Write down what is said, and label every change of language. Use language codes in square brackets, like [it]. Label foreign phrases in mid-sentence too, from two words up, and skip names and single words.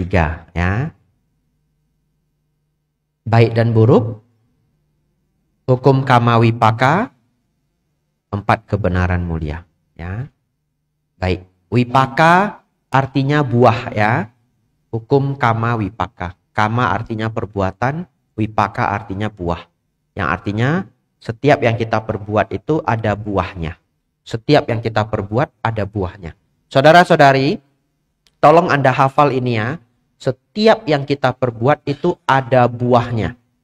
[id] 3 ya. Baik dan buruk, hukum [pi] kama wipaka, [id] 4 kebenaran mulia ya. Baik, wipaka artinya buah ya. Hukum [pi] kama wipaka. [id] Kama artinya perbuatan, wipaka artinya buah. Yang artinya setiap yang kita perbuat itu ada buahnya. Setiap yang kita perbuat ada buahnya. Saudara-saudari, tolong Anda hafal ini ya. Setiap yang kita perbuat itu ada buahnya.